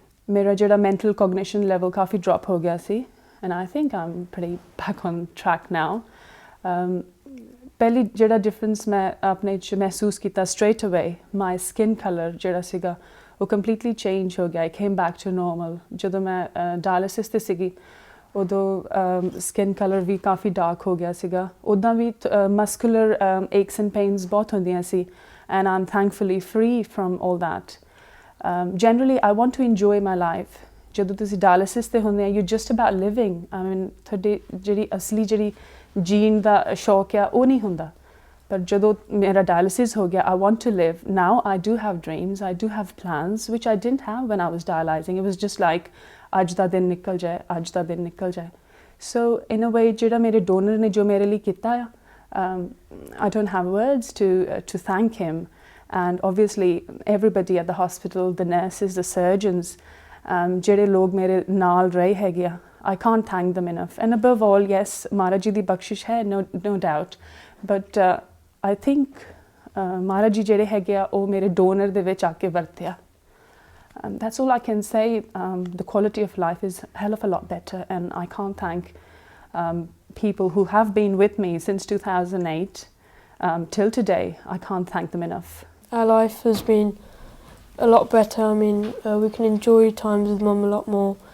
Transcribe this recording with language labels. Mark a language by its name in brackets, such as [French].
[Punjabi] ਮੇਰਾ ਜਿਹੜਾ [English] mental cognition level ਕਾਫੀ drop ਹੋ ਗਿਆ ਸੀ, and I think I'm pretty back on track now. [Punjabi] ਪਹਿਲੀ ਜਿਹੜਾ ਡਿਫਰੈਂਸ ਮੈਂ ਆਪਣੇ 'ਚ ਮਹਿਸੂਸ ਕੀਤਾ straight away, my skin colour ਜਿਹੜਾ ਸੀਗਾ ਉਹ completely change ਹੋ ਗਿਆ। [English] I came back to normal. [Punjabi] ਜਦੋਂ ਮੈਂ dialysis 'ਤੇ ਸੀਗੀ ਉਦੋਂ ਸਕਿਨ ਕਲਰ ਵੀ ਕਾਫੀ ਡਾਰਕ ਹੋ ਗਿਆ ਸੀਗਾ। ਉੱਦਾਂ ਵੀ ਮਸਕੂਲਰ ਏਕਸ ਐਂਡ ਪੇਨਸ ਬਹੁਤ ਹੁੰਦੀਆਂ ਸੀ, [English] And I am thankfully free from all that. Generally I want to enjoy my life. [Punjabi] ਜਦੋਂ ਤੁਸੀਂ ਡਾਇਲਿਸਿਸ 'ਤੇ ਹੁੰਦੇ ਆ, [English] You just about living. [Punjabi] ਤੁਹਾਡੀ ਜਿਹੜੀ ਅਸਲੀ ਜਿਹੜੀ ਜੀਣ ਦਾ ਸ਼ੌਕ ਆ ਉਹ ਨਹੀਂ ਹੁੰਦਾ। ਪਰ ਜਦੋਂ ਮੇਰਾ ਡਾਇਲਿਸਿਸ ਹੋ ਗਿਆ, [English] I want to live now. I do have dreams, I do have plans which I didn't have when I was dialysing. It was just like [Punjabi] ਅੱਜ ਦਾ ਦਿਨ ਨਿਕਲ ਜਾਏ, ਅੱਜ ਦਾ ਦਿਨ ਨਿਕਲ ਜਾਏ। ਸੋ ਇਨ ਅ ਵੇ ਜਿਹੜਾ ਮੇਰੇ ਡੋਨਰ ਨੇ ਜੋ ਮੇਰੇ ਲਈ ਕੀਤਾ ਆ, [English] I don't have words to thank him. And obviously everybody at the hospital, the nurses, the surgeons, [Punjabi] ਜਿਹੜੇ ਲੋਕ ਮੇਰੇ ਨਾਲ ਰਹੇ ਹੈਗੇ ਆ, [English] I can't thank them enough. And above all, yes, Maharaj ji [Punjabi] ਦੀ ਬਖਸ਼ਿਸ਼ ਹੈ, [English] no doubt. But I think [Punjabi] Maharaj ji ਜਿਹੜੇ ਹੈਗੇ ਆ ਉਹ ਮੇਰੇ ਡੋਨਰ ਦੇ ਵਿੱਚ ਆ ਕੇ ਵਰਤਿਆ। [English] That's all I can say. The quality of life is a hell of a lot better, and I can't thank people who have been with me since 2008 till today. I can't thank them enough. Our life has been a lot better. I mean, we can enjoy times with Mum a lot more.